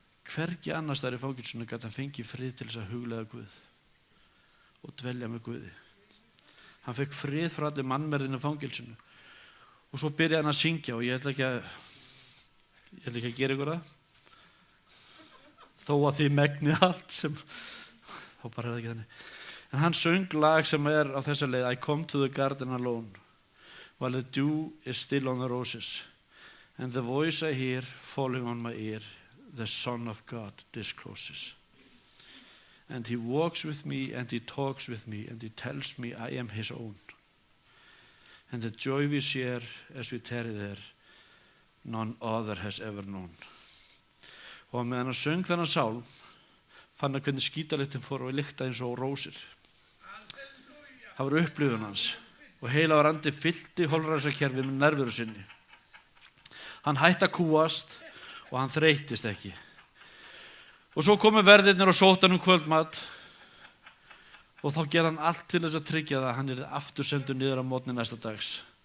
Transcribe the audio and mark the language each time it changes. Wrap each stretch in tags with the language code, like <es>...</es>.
<is>Hvergi annars þar í fangelsinu gat hann fengið frið til þess að hugleiða Guð og dvelja með Guði. Hann fekk frið frá allir mannmerðinu fangelsinu og svo byrjaði hann að syngja og ég ætla ekki að gera ykkur það. Þó að því megnið allt sem þá bara er það ekki þannig. En hann söng lag sem er á þessa leið</is> <en>I come to the garden alone while the dew is still on the roses and the voice I hear falling on my ear the Son of God discloses and he walks with me and he talks with me and he tells me I am his own and the joy we share as we tarry there none other has ever known.</en> <is>Og meðan hann söng þennan sálm fann hann hvernig skítalyktin fór og lykta eins og rósir. Það var upplifun hans og heilagur andi fyllti holræsakerfið með nærveru sinni. Hann hætti að kúast og hann þreyttist ekki. Og svo komu verðirnir og sóttu hann kvöldmat og þá gerði hann allt til þess að tryggja það að hann yrði aftur sendur niður á morgni næsta dags.</is>